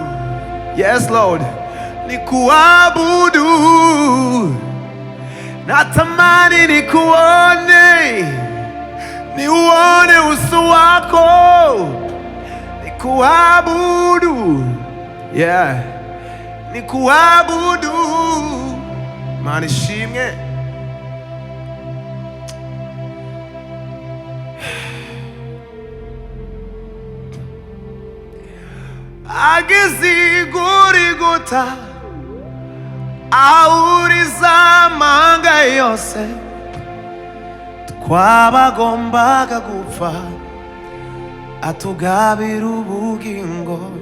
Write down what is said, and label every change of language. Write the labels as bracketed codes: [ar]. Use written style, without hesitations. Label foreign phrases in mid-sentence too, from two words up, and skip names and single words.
[en] Yes Lord, [sw] nikuabudu. Natamani nikuone, niuone uso wako, nikuabudu. Yeah, nikuabudu. [rw] Mana ishimwe. Ageze Golgotha ahuriza amahanga yose, twabagombaga gupfa atugabira ubugingo.